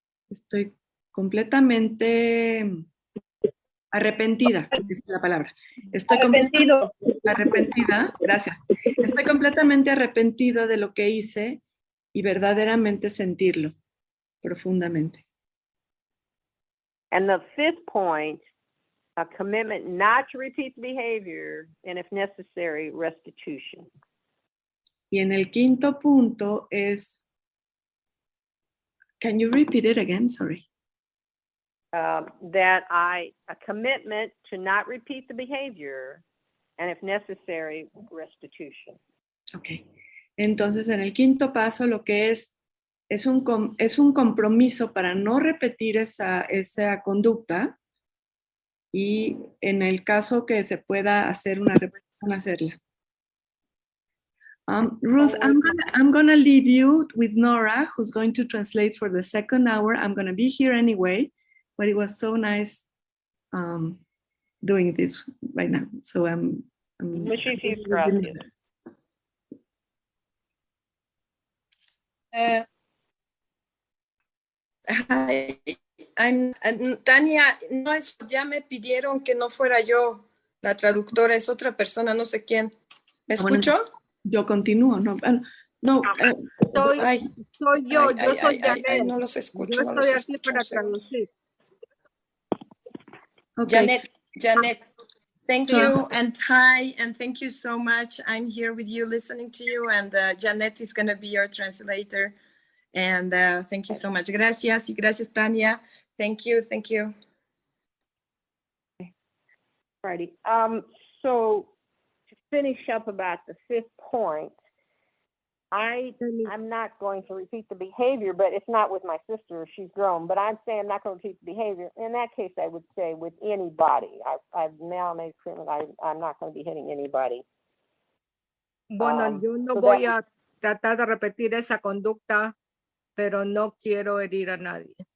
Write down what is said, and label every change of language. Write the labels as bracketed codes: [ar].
[es] Estoy completamente arrepentida, es la palabra. Estoy arrepentida, gracias. Estoy completamente arrepentida de lo que hice y verdaderamente sentirlo profundamente. [en] And the fifth point, a commitment not to repeat the behavior and if necessary, restitution. [es] Y en el quinto punto es, [en] can you repeat it again? Sorry. A commitment to not repeat the behavior and if necessary, restitution. Ok. [es] Entonces, en el quinto paso, lo que es un compromiso para no repetir esa conducta y en el caso que se pueda hacer una repetición, hacerla. [en] Ruth, I'm gonna leave you with Nora, who's going to translate for the second hour. I'm gonna be here anyway, but it was so nice doing this right now. So [es] Muchísimas gracias. Hi, Tania, no es, ya me pidieron que no fuera yo la traductora, es otra persona, no sé quién. ¿Me escucho? Bueno, yo continúo, no. Soy yo soy Janet. No los escucho. Yo estoy aquí para traducir. [en] Okay. Janet, thank you, and hi, and thank you so much. I'm here with you, listening to you, and Janet is going to be your translator. And thank you so much. [es] Gracias, y gracias, Tania. [en] Thank you. Righty. So to finish up about the fifth point, I'm not going to repeat the behavior, but it's not with my sister. She's grown, but I'm saying I'm not going to repeat the behavior. In that case, I would say with anybody. I've now made clear that I'm not going to be hitting anybody. [es] Bueno, yo no voy a tratar de repetir esa conducta, pero no quiero herir a nadie.